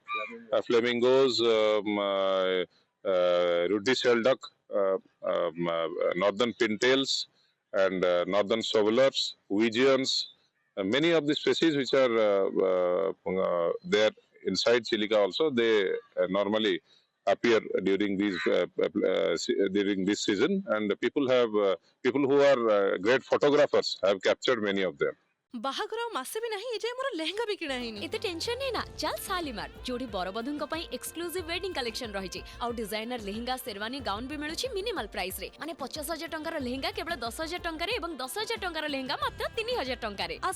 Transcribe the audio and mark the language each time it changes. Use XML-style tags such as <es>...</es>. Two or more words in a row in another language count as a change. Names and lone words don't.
<en>Flamingos, ruddy shell duck, northern pintails, and northern shovelers, Ouigians, many of the species which are there inside Chilika also, they normally appear during during this season, and people who are great photographers have captured many of them.</en> <or>ବାହାଘର ଆଉ ମାସେ ବି ନାହିଁ ଏଯାଏ ମୋର ଲେହେଙ୍ଗା ବି କିଣା ହେଇନି। ଏତେ ଟେନସନ ନେଇ ନା, ଚାଲ ଶାଲିମାର, ଯୋଉଠି ବରବଧୂଙ୍କ ପାଇଁ</or> <en>exclusive wedding collection</en> <or>ରହିଛି, ଆଉ ଡିଜାଇନର ଲେହେଙ୍ଗା ଶେରୱାନୀ ଗାଉନ ବି ମିଳୁଛି</or> <en>minimal price</en> <or>ରେ। ମାନେ 50,000 ଟଙ୍କାର ଲେହେଙ୍ଗା କେବଳ 10,000 ଟଙ୍କାରେ ଏବଂ 10,000 ଟଙ୍କାର ଲେହେଙ୍ଗା ମାତ୍ର 3,000 ଟଙ୍କାରେ।</or>